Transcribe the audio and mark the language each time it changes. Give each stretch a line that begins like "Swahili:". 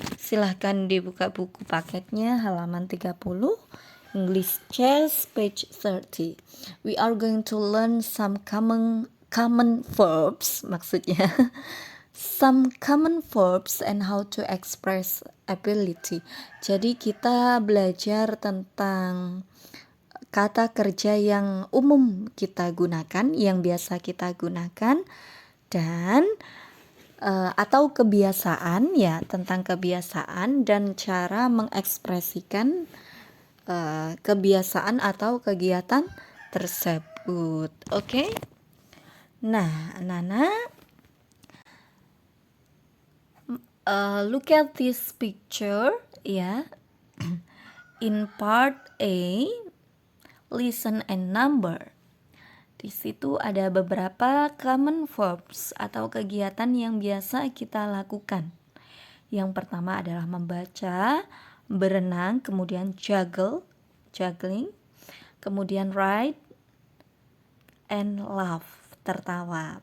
Indonesian: Silahkan dibuka buku paketnya halaman 30.
English: English chess page 30. We are going to learn some common verbs,
Indonesian: maksudnya
English: some common verbs and how to express ability.
Indonesian: Jadi kita belajar tentang kata kerja yang umum kita gunakan, yang biasa kita gunakan, dan atau kebiasaan ya, tentang kebiasaan dan cara mengekspresikan kebiasaan atau kegiatan tersebut.
English: Oke?
Indonesian: Nah, anak-anak,
English: look at this picture ya. In part A, listen and number.
Indonesian: Di situ ada beberapa
English: common verbs
Indonesian: atau kegiatan yang biasa kita lakukan. Yang pertama adalah membaca, berenang, kemudian juggling, kemudian
English: ride, and laugh,
Indonesian: tertawa.